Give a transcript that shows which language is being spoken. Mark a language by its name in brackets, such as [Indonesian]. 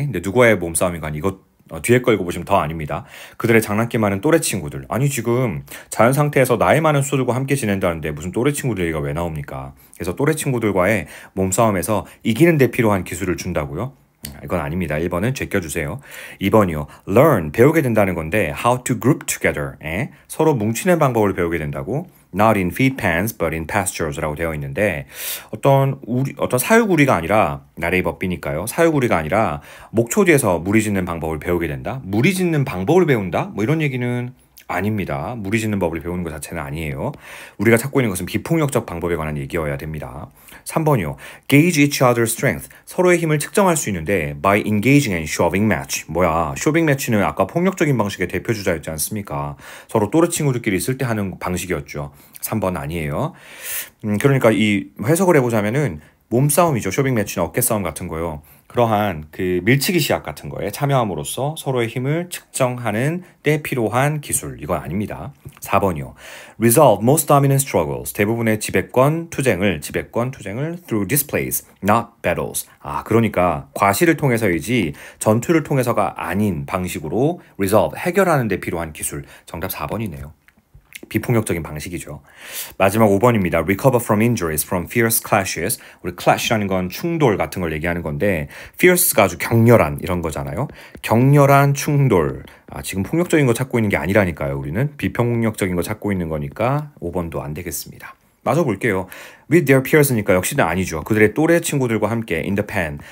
[Korean] 근데 누구와의 몸싸움인가 이것 뒤에 거 읽어보시면 더 아닙니다. 그들의 장난기 많은 또래 친구들. 아니 지금 자연 상태에서 나이 많은 숫소들과 함께 지낸다는데 무슨 또래 친구들 얘기가 왜 나옵니까? 그래서 또래 친구들과의 몸싸움에서 이기는 데 필요한 기술을 준다고요? 이건 아닙니다. 1번은 제껴주세요. 2번이요. [English] learn, [Korean] 배우게 된다는 건데 [English] how to group together. [Korean] 서로 뭉치는 방법을 배우게 된다고. [English] not in feed pens but in pastures [Korean] 라고 되어 있는데 어떤 사육우리가 아니라 나레이 법비니까요. 사육우리가 아니라 목초지에서 무리 짓는 방법을 배우게 된다. 무리 짓는 방법을 배운다? 뭐 이런 얘기는 아닙니다. 무리 짓는 법을 배우는 것 자체는 아니에요. 우리가 찾고 있는 것은 비폭력적 방법에 관한 얘기여야 됩니다. 3번이요. [English] Gauge each other's strength. [Korean] 서로의 힘을 측정할 수 있는데 [English] by engaging in shoving match. [Korean] 뭐야, 쇼빙 매치는 아까 폭력적인 방식의 대표주자였지 않습니까? 서로 또래 친구들끼리 있을 때 하는 방식이었죠. 3번 아니에요. 그러니까 이 해석을 해보자면은 몸싸움이죠. 쇼빙 매치는 어깨싸움 같은 거요. 그러한 그 밀치기 시합 같은 거에 참여함으로써 서로의 힘을 측정하는 때 필요한 기술. 이건 아닙니다. 4번이요. [English] Resolve most dominant struggles. [Korean] 대부분의 지배권 투쟁을 [English] through displays, not battles. [Korean] 그러니까 과시를 통해서이지 전투를 통해서가 아닌 방식으로 resolve, 해결하는 데 필요한 기술. 정답 4번이네요. 비폭력적인 방식이죠. 마지막 5번입니다. [English] Recover from injuries from fierce clashes. [Korean] 우리 clash라는 건 충돌 같은 걸 얘기하는 건데 fierce가 아주 격렬한 이런 거잖아요. 격렬한 충돌. 지금 폭력적인 거 찾고 있는 게 아니라니까요. 우리는 비폭력적인 거 찾고 있는 거니까 5번도 안 되겠습니다. 마저 볼게요. [English] With their peers [Korean] 니까 역시는 아니죠. 그들의 또래 친구들과 함께 [English] in the pen.